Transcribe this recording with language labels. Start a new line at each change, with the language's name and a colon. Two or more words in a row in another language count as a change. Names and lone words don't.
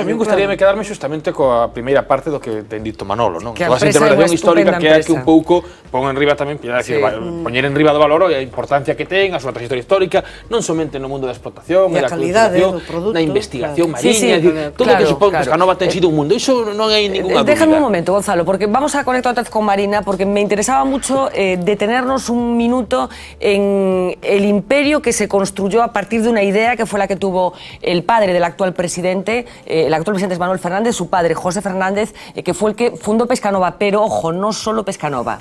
Galician: A mí gustaría quedarme xustamente coa primeira parte do que ten dito Manolo, non? Que a Toda esa empresa é unha intervención histórica que é que un estupenda pouco pon en riba tamén, poñer en riba do valor a importancia que ten, a súa trayectoria histórica, non somente no mundo da explotación, e a calidade do produto, na investigación mariña, todo o que supón que Pescanova ten sido un mundo, iso non hai ninguna dúbida.
Spanish: Déjame un momento, Gonzalo, porque vamos a conectar otra vez con Marina, porque me interesaba mucho detenernos un minuto en el imperio que se construyó a partir de una idea que fue la que tuvo el padre del actual presidente es Manuel Fernández, su padre José Fernández, que fue el que fundó Pescanova, pero ojo, no solo Pescanova.